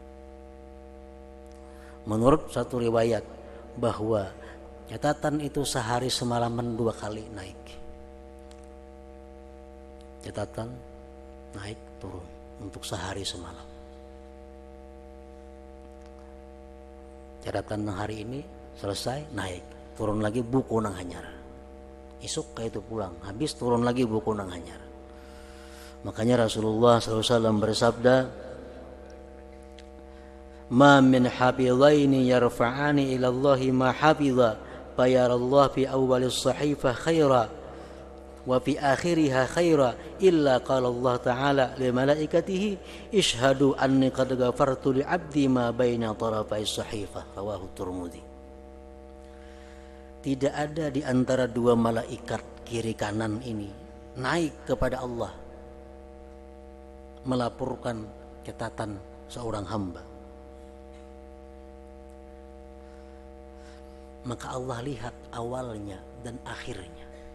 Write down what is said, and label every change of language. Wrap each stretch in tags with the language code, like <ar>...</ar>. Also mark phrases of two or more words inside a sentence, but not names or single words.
<id>Menurut satu riwayat bahwa catatan itu sehari semalaman 2 kali naik. Catatan naik turun untuk sehari semalam. Catatan hari ini selesai naik, turun lagi</id> <bjn>buku nang hanyar. Isuk kayak itu pulang, habis turun lagi buku nang hanyar.</bjn> <id>Makanya Rasulullah SAW bersabda,</id> <ar>ما من حافظين يرفعان إلى الله ما حفظا فيرى الله في أول الصحيفة خيرا وفي آخرها خيرا إلا قال الله تعالى لملائكته اشهدوا أني قد غفرت لعبدي ما بين طرفي الصحيفة رواه الترمذي.</ar> <id>Tidak ada di antara 2 malaikat kiri kanan ini naik kepada Allah melaporkan catatan seorang hamba, maka Allah lihat awalnya dan akhirnya.</id>